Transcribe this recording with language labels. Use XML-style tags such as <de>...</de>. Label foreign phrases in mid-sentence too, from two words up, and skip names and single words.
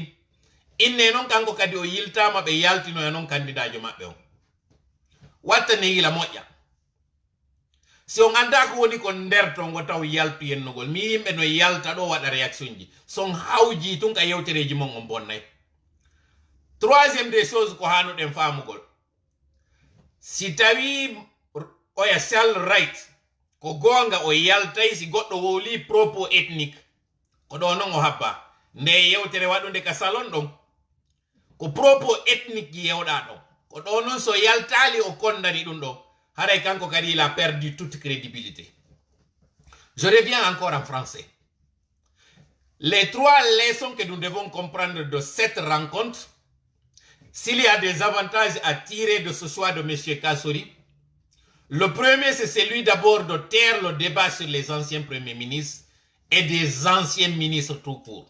<ff>Inne noon kanko kadi o yiltama ɓe yaltinoya noon candidat jo maɓɓe on. Watta ne yila moƴƴa. Si on anda ko woni ko nder ton go taw yaltu yennugol mi yimɓe no yalta ɗo waɗa réaction ji son hawji tun ka yewtereji mon on bonnay.</ff> <fr>Troisième des choses</fr> <ff>ko hanuɗen famugol, si tawi oya sal right ko gonga o yaltay si goɗɗo wowli</ff> <fr>propos ethnique</fr> <ff>ko ɗo noon o habba nde yewtere waɗude ka salon ɗon ko</ff> <fr>propos ethnique</fr> <ff>ji yewɗa ɗon ko ɗo noon so yaltali o kondani ɗum ɗo haray kanko kadi</ff> <fr>il a perdu toute crédibilité. Je reviens encore en français. Les trois leçons que nous devons comprendre de cette rencontre, s'il y a des avantages à tirer de ce choix de M. Kasori, le premier c'est celui d'abord de taire le débat sur les anciens premiers ministres et des anciens ministres tout court.</fr>